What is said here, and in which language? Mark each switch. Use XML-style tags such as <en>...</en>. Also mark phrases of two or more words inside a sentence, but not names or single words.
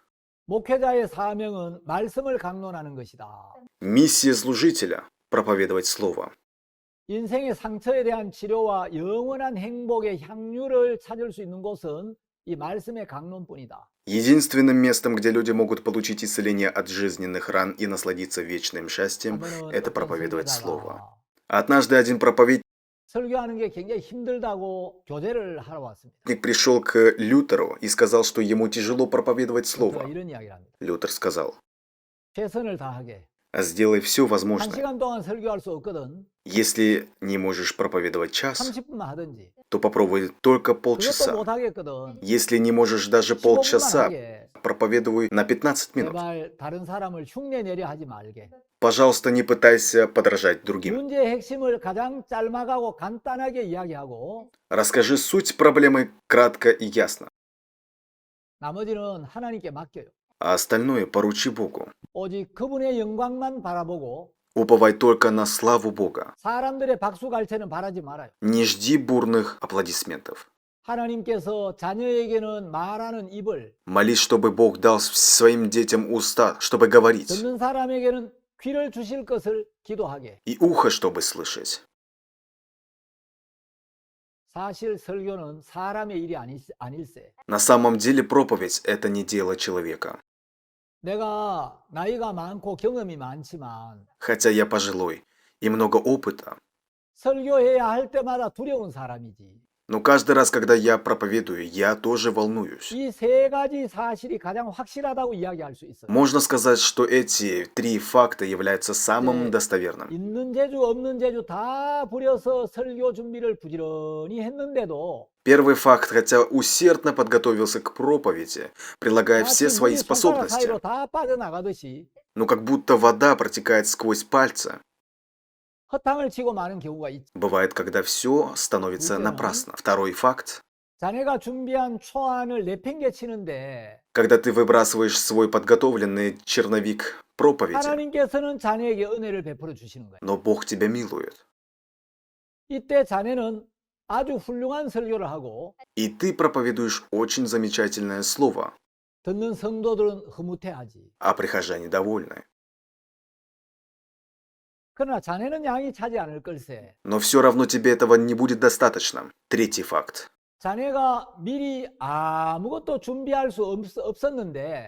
<ko>목회자의 사명은 말씀을 강론하는 것이다.</ko> <ru>Миссия служителя – проповедовать Слово.</ru> <ko>인생의 상처에 대한 치료와 영원한 행복의 향유를 찾을 수 있는 곳은 이 말씀의 강론뿐이다.</ko> <ru>Единственным местом, где люди могут получить исцеление от жизненных ран и насладиться вечным счастьем,</ru> <ko>한번은</ko> <ru>это</ru> <ko>어떤</ko> <ru>проповедовать</ru> <ko>설교자가</ko> <ru>Слово. Однажды один проповедник</ru> <ko>설교하는 게 굉장히 힘들다고 교제를 하러 왔습니다.</ko> <ru>пришел к Лютеру и сказал, что ему тяжело проповедовать</ru> <ko>루터가</ko> <ru>Слово.</ru> <ko>이런 이야기를 합니다.</ko> <ru>Лютер сказал:</ru> <ko>최선을 다하게</ko> <ru>сделай все</ru> <ko>한</ko> <ru>возможное.</ru> <ko>시간 동안 설교할 수 없거든</ko> <ru>Если не можешь проповедовать час,</ru> <ko>30분만 하든지</ko> <ru>то попробуй только</ru> <ko>그것도</ko> <ru>полчаса.</ru> <ko>못 하겠거든</ko> <ru>Если не можешь даже</ru> <ko>15분만</ko> <ru>полчаса,</ru> <ko>하게</ko> <ru>проповедуй на 15 минут.</ru> <ko>제발 다른 사람을 흉내내려 하지 말게.</ko> <ru>Пожалуйста, не пытайся подражать другим.</ru> <ko>문제의 핵심을 가장 짤막하고 간단하게 이야기하고</ko> <ru>Расскажи суть проблемы кратко и ясно,</ru> <ko>나머지는 하나님께 맡겨요.</ko> <ru>а остальное поручи Богу.</ru> <ko>오직 그분의 영광만 바라보고</ko> <ru>Уповай только на славу Бога.</ru> <ko>사람들의 박수갈채는 바라지 말아요.</ko> <ru>Не жди бурных аплодисментов.</ru> <ko>하나님께서 자녀에게는 말하는 입을,</ko> <ru>Молись, чтобы Бог дал своим детям уста, чтобы говорить,</ru> <ko>듣는 사람에게는 귀를 주실 것을 기도하게.</ko> <ru>и ухо, чтобы слышать.</ru> <ko>사실 설교는 사람의 일이 아닐세.</ko> <ru>На самом деле проповедь – это не дело человека.</ru> <ko>내가 나이가 많고 경험이 많지만</ko> <ru>Хотя я пожилой и много опыта.</ru> <ko>설교해야 할 때마다 두려운 사람이지.</ko> <ru>Но каждый раз, когда я проповедую, я тоже волнуюсь.</ru> <ko>이 세 가지 사실이 가장 확실하다고 이야기할 수 있어요.</ko> <ru>Можно сказать, что эти три факта являются самым</ru> <ko>네,</ko> <ru>достоверным.</ru> <ko>있는 재주 없는 재주 다 부려서 설교 준비를 부지런히 했는데도</ko> <ru>Первый факт, хотя усердно подготовился к проповеди, прилагая все</ru> <ko>마치</ko> <ru>свои</ru> <ko>물이 손가락</ko> <ru>способности,</ru> <ko>사이로 다 빠져나가듯이</ko> <ru>но как будто вода протекает сквозь пальцы.</ru> <ko>허탕을 치고 마는 경우가 있지.</ko> <ru>Бывает, когда все становится</ru> <ko>둘째는</ko> <ru>напрасно. Второй факт,</ru> <ko>자네가 준비한 초안을 내팽개치는데</ko> <ru>когда ты выбрасываешь свой подготовленный черновик проповеди,</ru> <ko>하나님께서는 자네에게 은혜를 베풀어 주시는 거예요.</ko> <ru>но Бог тебя милует.</ru> <ko>이때 자네는 아주 훌륭한 설교를 하고</ko> <ru>И ты проповедуешь очень замечательное слово,</ru> <ko>듣는 성도들은 흐뭇해하지.</ko> <ru>а прихожане довольны.</ru> <ko>그러나 자네는 양이 차지 않을 걸세.</ko> <ru>Но все равно тебе этого не будет достаточно. Третий факт.</ru> <ko>자네가 미리 아무것도 준비할 수 없었는데</ko>